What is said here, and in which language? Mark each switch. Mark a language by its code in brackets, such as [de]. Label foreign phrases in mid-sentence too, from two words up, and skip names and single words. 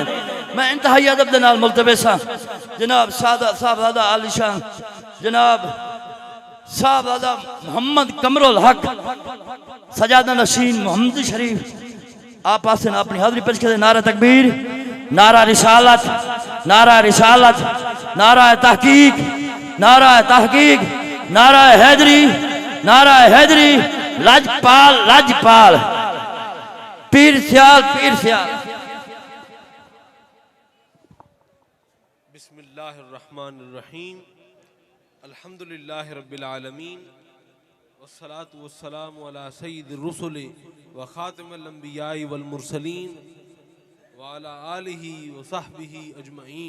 [pa] میں انتہائی ادب دے نال ملتمس ہاں جناب صاحبزادہ عالیشان جناب صاحبزادہ محمد قمر الحق سجادہ نشین محمد شریف آپ پاس اپنی حاضری پیش کر، نعرہ تکبیر، نعرہ رسالت، نعرہ رسالت، نعرہ تحقیق، نعرہ تحقیق، نعرہ حیدری، نعرہ حیدری، لجپال لجپال، پیر سیال پیر سیال. [ar] بسم الله الرحمن الرحيم، الحمد لله رب العالمين، والصلاة والسلام على سيد الرسل وخاتم الأنبياء والمرسلين وعلى آله وصحبه أجمعين.